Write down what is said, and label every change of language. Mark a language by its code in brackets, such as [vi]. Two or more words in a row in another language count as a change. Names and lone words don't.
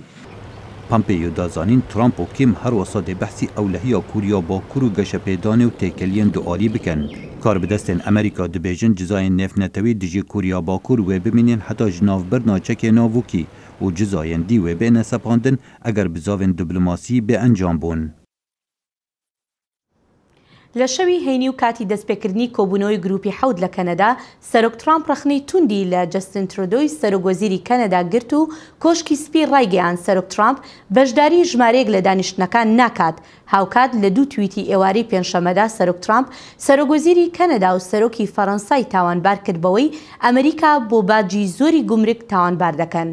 [ku] Pompeo dazanîn Trump û Kim her wisa dê behsî ewlehiya Kurya Bakur û geşepêdanê û têkeliyên dualî bikin. Kar bi destên Amerîka dibêjin cizayên nêfnetewî dijî Kurya Bakur wê bimînin heta ji navbirna çekê navokî û cizayên dî wê bêne sepandin eger bizavên diplomasî bê encam bûn. [ckb] لە شەوی هەینی و کاتی دەستپێکردنی کۆبوونەوەی گروپی حەوت لە کەنەدا سەرۆک ترامپ ڕخنەی توندی لە جەستن ترۆدۆی سەرۆک وەزیری کەنەدا گرت و کۆشکی سپی ڕایگەیان سەرۆک ترامپ بەشداری ژمارەیەک لە دانیشتنەکان ناکات. هاوکات لە دوو توییتی ئێوارەی پێنجشەمەدا سەرۆک ترامپ سەرۆک وەزیری کەنەدا و سەرۆکی فەڕەنسای تاوانبار کرد بەوەی ئەمریکا بۆ باجی زۆری گومرگ تاوانبار دەکەن.